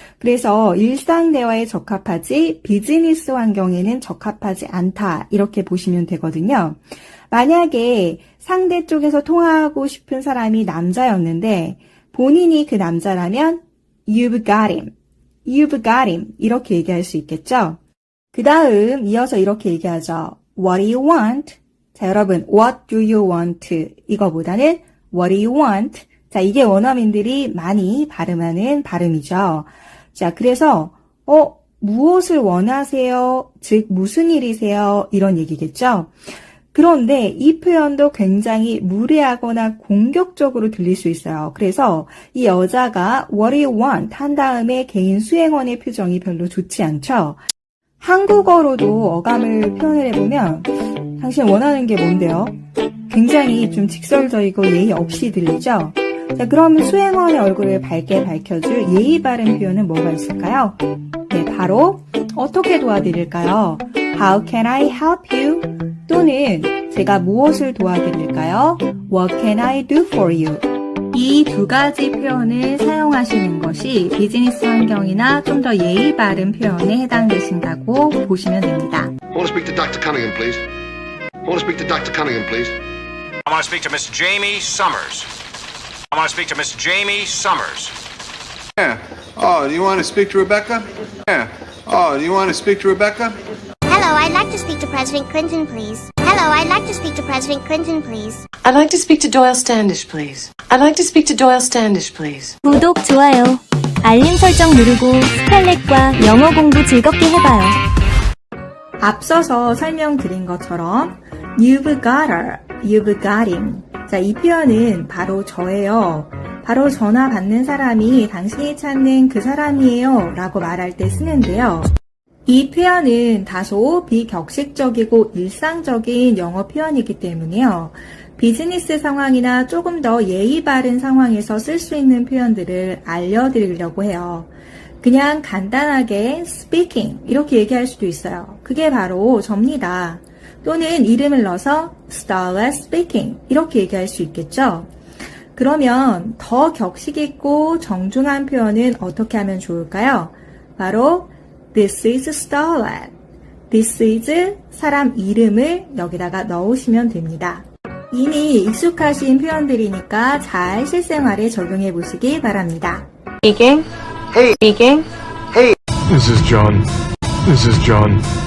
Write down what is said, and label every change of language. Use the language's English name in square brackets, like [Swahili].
[Korean] 그래서 일상 대화에 적합하지 비즈니스 환경에는 적합하지 않다 이렇게 보시면 되거든요. 만약에 상대 쪽에서 통화하고 싶은 사람이 남자였는데 본인이 그 남자라면 [English] You've got him, You've got him [Korean] 이렇게 얘기할 수 있겠죠. 그 다음 이어서 이렇게 얘기하죠. [English] What do you want? [Korean] 자, 여러분 [English] What do you want? [Korean] 이거보다는 [English] What do you want? [Korean] 자, 이게 원어민들이 많이 발음하는 발음이죠. 자, 그래서 무엇을 원하세요? 즉 무슨 일이세요? 이런 얘기겠죠. 그런데 이 표현도 굉장히 무례하거나 공격적으로 들릴 수 있어요. 그래서 이 여자가 [English] what do you want [Korean] 한 다음에 개인 수행원의 표정이 별로 좋지 않죠. 한국어로도 어감을 표현을 해보면 당신 원하는 게 뭔데요? 굉장히 좀 직설적이고 예의 없이 들리죠? 자, 그럼 수행원의 얼굴을 밝게 밝혀줄 예의 바른 표현은 뭐가 있을까요? 네, 바로 어떻게 도와드릴까요? [English] How can I help you? [Korean] 또는 제가 무엇을 도와드릴까요? [English] What can I do for you? [Korean] 이 두 가지 표현을 사용하시는 것이 비즈니스 환경이나 좀 더 예의 바른 표현에 해당되신다고 보시면 됩니다. [English] I want to speak to Dr. Cunningham, please. I want to speak to Dr. Cunningham, please. I want to speak to Miss Jamie Summers. I want to speak to Miss Jamie Summers. Yeah. Oh, do you want to speak to Rebecca? Yeah. Oh, do you want to speak to Rebecca? Hello, I'd like to speak to President Clinton, please. Hello, I'd like to speak to President Clinton, please. I'd like to speak to Doyle Standish, please. I'd like to speak to Doyle Standish, please. [Korean] 구독, 좋아요, 알림 설정 누르고 스칼렛과 영어 공부 즐겁게 해봐요. 앞서서 설명드린 것처럼 [English] You've got her, you've got him. [Korean] 자, 이 표현은 바로 저예요. 바로 전화 받는 사람이 당신이 찾는 그 사람이에요 라고 말할 때 쓰는데요. 이 표현은 다소 비격식적이고 일상적인 영어 표현이기 때문에요. 비즈니스 상황이나 조금 더 예의 바른 상황에서 쓸 수 있는 표현들을 알려드리려고 해요. 그냥 간단하게 speaking 이렇게 얘기할 수도 있어요. 그게 바로 접니다. 또는 이름을 넣어서 Starla speaking 이렇게 얘기할 수 있겠죠. 그러면 더 격식 있고 정중한 표현은 어떻게 하면 좋을까요? [English] 바로 This is Starla. This is [Korean] 사람 이름을 여기다가 넣으시면 됩니다. 이미 익숙하신 표현들이니까 잘 실생활에 적용해 보시기 바랍니다. [English] Speaking. Hey. Speaking. This is John. This is John.